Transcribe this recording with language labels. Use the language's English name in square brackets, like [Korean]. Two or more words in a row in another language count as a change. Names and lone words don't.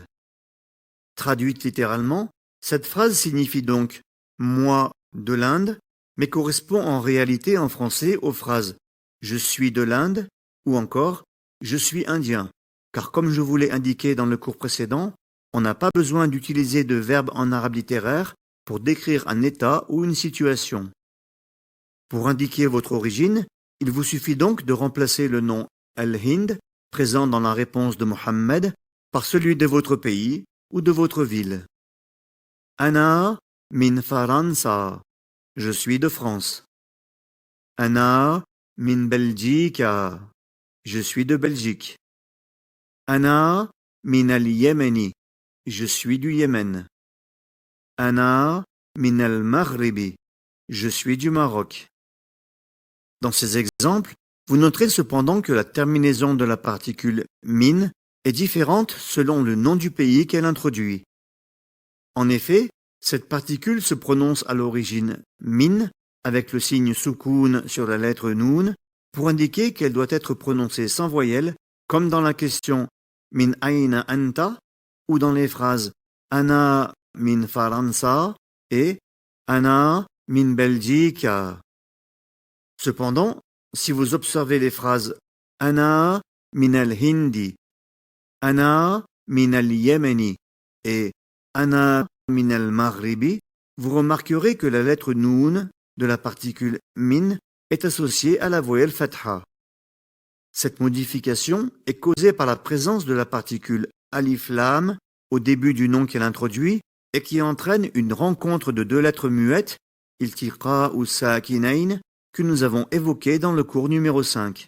[French] Traduite littéralement, cette phrase signifie donc moi de l'Inde, mais correspond en réalité en français aux phrases je suis de l'Inde ou encore je suis indien, car comme je vous l'ai indiqué dans le cours précédent, on n'a pas besoin d'utiliser de verbes en arabe littéraire pour décrire un état ou une situation. Pour indiquer votre origine, il vous suffit donc de remplacer le nom Al-Hind, présent dans la réponse de Mohammed, par celui de votre pays ou de votre ville. [Arabic] أنا من فرنسا. [French] Je suis de France. [Arabic] أنا من بلجيكا. [French] Je suis de Belgique. [Arabic] أنا من اليمن. [French] Je suis du Yémen. [Arabic] أنا من المغرب. [French] Je suis du Maroc. Dans ces exemples, vous noterez cependant que la terminaison de la particule min est différente selon le nom du pays qu'elle introduit. En effet, cette particule se prononce à l'origine min avec le signe soukoun sur la lettre noun pour indiquer qu'elle doit être prononcée sans voyelle comme dans la question [Arabic] من أين أنت [French] ou dans les phrases [Arabic] أنا من فرنسا [French] et [Arabic] أنا من بلجيكا. [French] Cependant, si vous observez les phrases [Arabic] أنا من الهند, أنا من اليمن [French] et [Arabic] أنا من المغرب, [French] vous remarquerez que la lettre noun de la particule min est associée à la voyelle fatha. Cette modification est causée par la présence de la particule alif lam au début du nom qu'elle introduit et qui entraîne une rencontre de 2 lettres muettes, [Arabic] التقاء الساكنين, [French] que nous avons évoquées dans le cours numéro 5.